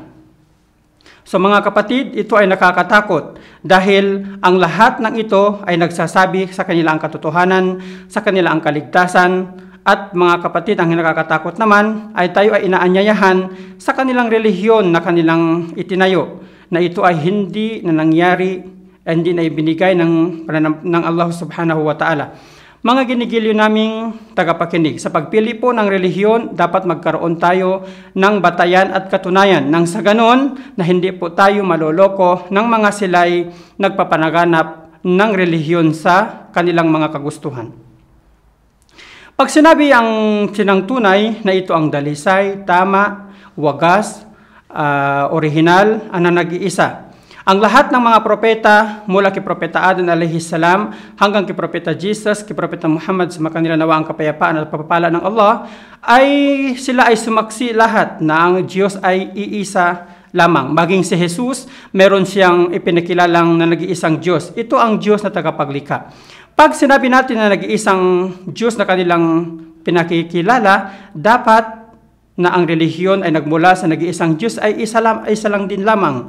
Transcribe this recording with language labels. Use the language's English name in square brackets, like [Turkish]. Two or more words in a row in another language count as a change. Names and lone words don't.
[Filipino] So mga kapatid, ito ay nakakatakot dahil ang lahat ng ito ay nagsasabi sa kanila ang katotohanan, sa kanila ang kaligtasan, at mga kapatid, ang nakakatakot naman ay tayo ay inaanyayahan sa kanilang relihiyon na kanilang itinayo, na ito ay hindi na nangyari, hindi na ibinigay ng Allah [Arabic] سبحانه وتعالى. [Filipino] Mga ginigiliw naming tagapakinig, sa pagpili po ng relihiyon, dapat magkaroon tayo ng batayan at katunayan nang sa ganon na hindi po tayo maloloko ng mga sila'y nagpapanaganap ng relihiyon sa kanilang mga kagustuhan. Pag sinabi ang sinang tunay na ito ang dalisay, tama, wagas, orihinal, nag-iisa. Ang lahat ng mga propeta, mula kay Propeta Adan [Arabic] عليه السلام [Filipino] hanggang kay Propeta Jesus, kay Propeta Muhammad, sa kanila nawa ang kapayapaan at pagpapala ng Allah, ay sila ay sumaksi lahat na ang Diyos ay iisa lamang. Maging si Jesus, meron siyang ipinakilalang na nag-iisang Diyos. Ito ang Diyos na tagapaglikha. Pag sinabi natin na nag-iisang Diyos na kanilang pinakikilala, dapat na ang relihiyon ay nagmula sa nag-iisang Diyos ay isa lang din lamang.